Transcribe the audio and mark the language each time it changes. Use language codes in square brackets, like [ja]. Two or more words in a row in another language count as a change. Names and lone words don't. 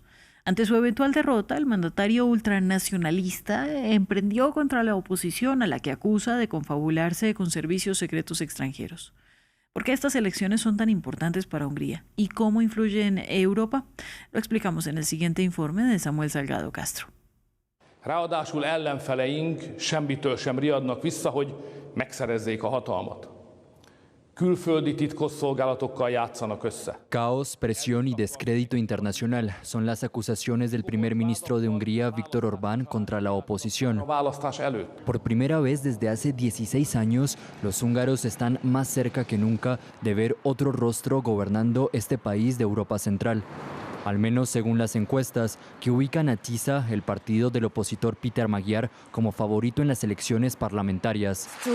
[es] Ante su eventual derrota, el mandatario ultranacionalista emprendió contra la oposición, a la que acusa de confabularse con servicios secretos extranjeros. ¿Por qué estas elecciones son tan importantes para Hungría y cómo influyen en Europa? Lo explicamos en el siguiente informe de Samuel Salgado Castro. [hu] Ráadásul ellenfeleink semmitől sem riadnak vissza, hogy megszerezzék a hatalmat. külföldi titkosszolgálatokkal játszanak össze. [es] Caos, presión y descrédito internacional son las acusaciones del primer ministro de Hungría, Viktor Orbán, contra la oposición. [hu] A választás előtt. [es] Por primera vez desde hace 16 años, los húngaros están más cerca que nunca de ver otro rostro gobernando este país de Europa Central. Al menos según las encuestas, que ubican a TISA, el partido del opositor Péter Magyar, como favorito en las elecciones parlamentarias.